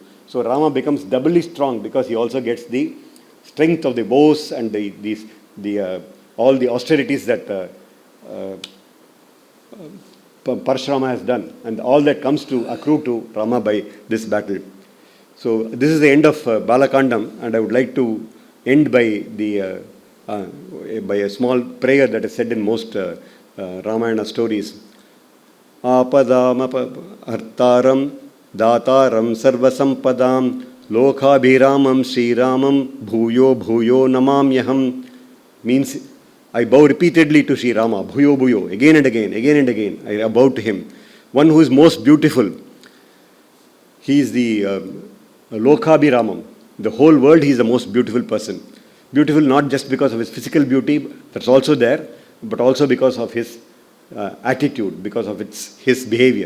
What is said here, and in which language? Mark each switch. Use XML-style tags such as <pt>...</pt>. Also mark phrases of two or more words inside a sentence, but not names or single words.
<en>So Rama becomes doubly strong because he also gets the strength of the bows and all the austerities that Parasurama has done, and all that comes to accrue to Rama by this battle. So this is the end of Bala Kandam, and I would like to end by by a small prayer that is said in most Ramayana stories.</en> <sa>आपदाम् अर्तारम् दातारम् सर्वसम्पदाम् लोकाभिरामम् श्रीरामम् भूयो भूयो नमाम्यहम्.</sa> <en>Means I bow repeatedly to Sri Rama,</en> <sa>भूयो भूयो,</sa> <en>again and again, again and again. I bow to him. One who is most beautiful. he is the Lokabhiramam. The whole world, he is the most beautiful person. Beautiful not just because of his physical beauty, that's also there, but also because of his attitude, because of his behavior.</en>